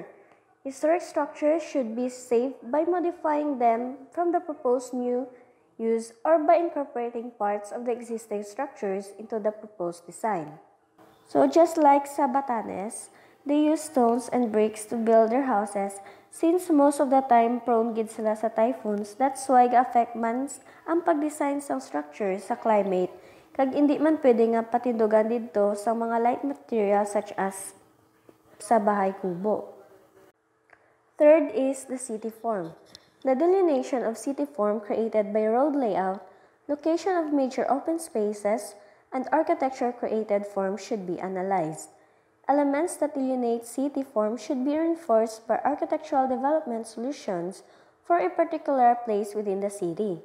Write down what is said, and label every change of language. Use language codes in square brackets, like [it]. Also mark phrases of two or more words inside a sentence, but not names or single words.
[en] Historic structures should be saved by modifying them from the proposed new use or by incorporating parts of the existing structures into the proposed design. So just like sa Batanes, they use stones and bricks to build their houses since most of the time prone [hil] gid sila sa [en] typhoons. That's why [hil] ga-affect man ang pag-design sa structures sa climate kag hindi man pwede nga patindugan dito sa mga [en] light material such as [hil] sa bahay kubo. [en] Third is the city form. The delineation of city form created by road layout, location of major open spaces, and architecture created form should be analyzed. Elements that delineate city form should be reinforced by architectural development solutions for a particular place within the city.